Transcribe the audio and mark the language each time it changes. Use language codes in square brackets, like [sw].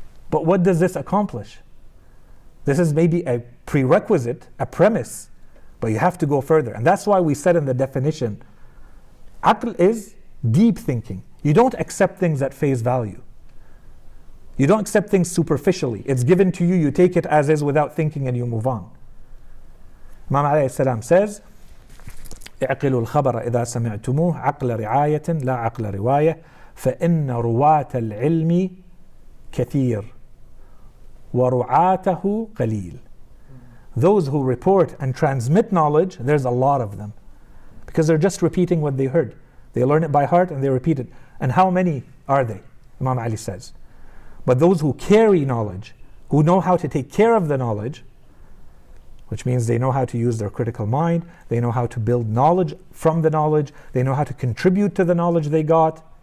[en] But what does this accomplish? This is maybe a prerequisite, a premise, but you have to go further. And that's why we said in the definition, aql is deep thinking. You don't accept things at face value. You don't accept things superficially. It's given to you, you take it as is without thinking, and you move on. Imam alayhi salam says, [ar] اعقلوا الخبر إذا سمعتموه عقل رعاية لا عقل رواية فإن رواة العلم كثير ورعاته قليل. [en] Those who report and transmit knowledge, there's a lot of them, because they're just repeating what they heard. They learn it by heart and they repeat it. And how many are they? Imam Ali says. But those who carry knowledge, who know how to take care of the knowledge, which means they know how to use their critical mind, they know how to build knowledge from the knowledge, they know how to contribute to the knowledge they got,